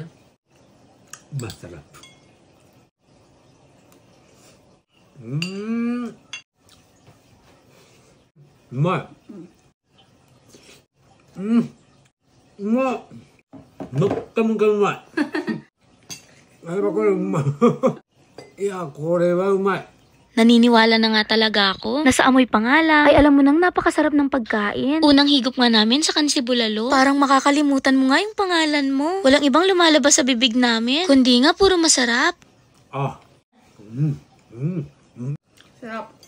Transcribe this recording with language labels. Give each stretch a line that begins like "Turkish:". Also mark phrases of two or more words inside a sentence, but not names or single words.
Japanese: マサラップ。うまい。うまい。のったもんがうまい。あればこれうまい。いや、これはうまい。
Filipino: Naniniwala na nga talaga ako na sa amoy pa nga lang ay alam mo nang napakasarap ng pagkain. Unang higop nga namin sa kansi bulalo. Parang makakalimutan mo nga yung pangalan mo. Walang ibang lumalabas sa bibig namin, kundi nga puro masarap. Ah. Sarap.